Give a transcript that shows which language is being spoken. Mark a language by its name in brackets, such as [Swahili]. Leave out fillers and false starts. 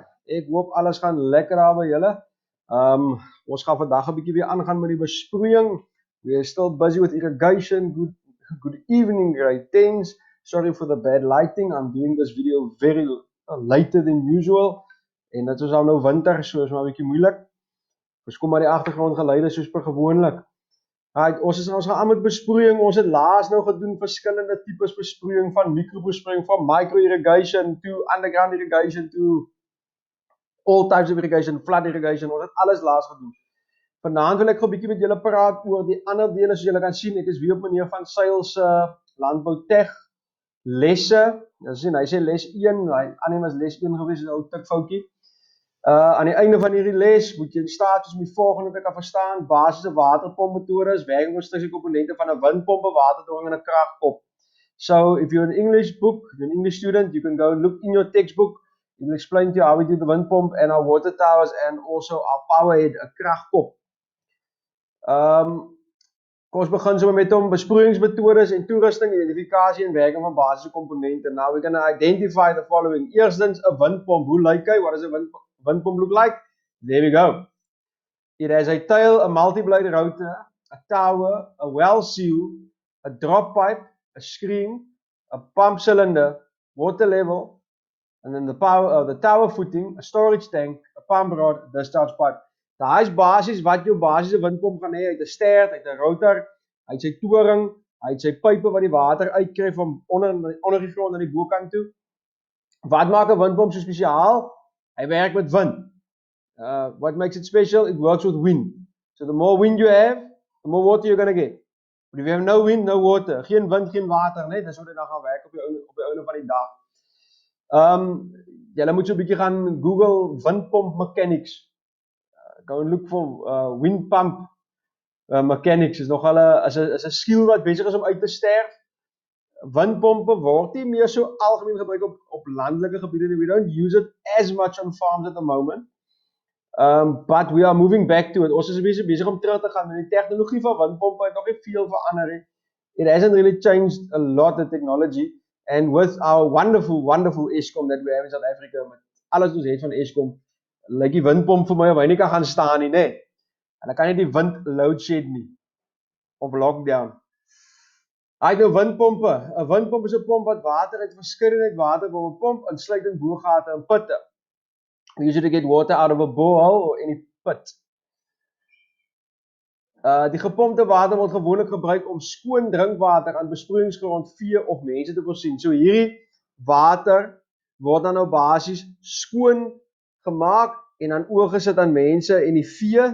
[Afrikaans] Ek hoop alles gaan lekker daar by julle. Ons gaan vandag 'n bietjie weer aangaan met die besproeiing. [English] We are still busy with irrigation. Good evening, Grade 10s. Sorry for the bad lighting. I'm doing this video very later than usual. [Afrikaans] En dit is al nou winter, so is maar 'n bietjie moeilik. Ons kom maar die agtergrondgeluide soos per gewoonlik. Ons gaan aan met besproeiing. Ons het laas nou gedoen verskillende tipes besproeiing, van mikrobesproeiing, van [English] micro irrigation to underground irrigation to all types of irrigation, flood irrigation. [Afrikaans] Ons het alles laas gedoen. Vanaand wil ek 'n bietjie met julle praat oor die ander dele. Soos julle kan sien, ek is weer op meneer van Sail se Landbou Tech lesse. Hy sê les 1, hy aanneem as les 1 gewees, is 'n ou tikfoutjie. Aan die einde van hierdie les moet jy in staat is om die volgende te kan verstaan: basiese waterpompmetodes, werkingskonstruksie komponente van 'n windpomp, waterdorring en 'n kragkop. [English] So if you're an English book, you're an English student, you can go and look in your textbook. It will explain to you how we do the wind pump and our water towers and also our power head, 'n kragkop. [Afrikaans] Kom ons begin sommer met besproeiingsmetodes en toerusting, identifikasie en werking van basiese komponente. [English] Now we're going to identify the following. [Afrikaans] Eerstens 'n windpomp. Hoe lyk hy? [English] What does a windpomp look like? There we go. It has a tail, a multi-blade rotor, a tower, a well seal, a drop pipe, a screen, a pump cylinder, water level, and then the tower footing, a storage tank, a pump rod, a discharge pipe. [Afrikaans] Daai is basies wat jou basiese windpomp gaan hê. Hy het 'n stert, hy het 'n rotor, hy het sy toring, hy het sy pype wat die water uitkry van onder die grond aan die bokant toe. Wat maak 'n windpomp so spesiaal? Hy werk met wind. [English] What makes it special? It works with wind. So the more wind you have, the more water you're going to get. But if you have no wind, no water. [Afrikaans] Geen wind, geen water, nee, dis hoe dit dan gaan werk op die einde van die dag. Julle moet so 'n bietjie gaan Google windpomp mechanics. [English] Go and look for windpump mechanics. [Afrikaans] Is nogal 'n skill wat besig is om uit te sterf. Windpompe word nie meer so algemeen gebruik op landelike gebiede. [English] We don't use it as much on farms at the moment. But we are moving back to it. [Afrikaans] Ons is besig om terug te gaan. Die tegnologie van windpompe het nog nie veel verander nie. [English] It hasn't really changed a lot, the technology. And with our wonderful Eskom that we have in South Africa, [Afrikaans] met alles wat ons het van Eskom, lyk die windpomp vir my of hy nie kan gaan staan nie, nee. En dan kan jy die wind load shed nie. Of lockdown. Hy het nou windpompe. 'n Windpomp is 'n pomp wat water uit verskeidenheid waterbronne pomp, insluitend boorgate en putte. [English] We usually get water out of a borehole or any pit. [Afrikaans] Die gepompte water word gewoonlik gebruik om skoon drinkwater aan besproeiingsgrond, vee of mense te voorsien. So hierdie water word dan nou basies skoon gemaak en dan oorgesit aan mense en die vee.